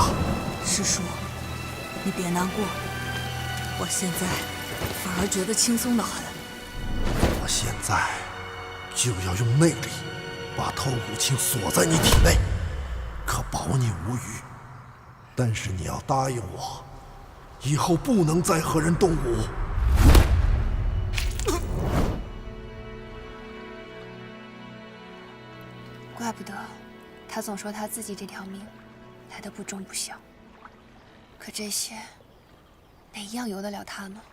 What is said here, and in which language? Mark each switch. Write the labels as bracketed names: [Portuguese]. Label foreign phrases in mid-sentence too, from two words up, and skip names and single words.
[Chinese] 師叔，你別難過，我現在反而覺得輕鬆得很。我現在就要用內力把透骨青鎖在你體內，可保你無虞。但是你要答應我，以後不能再和人动武。怪不得他总說他自己这条命来得不重不小，可这些哪一樣由得了他呢？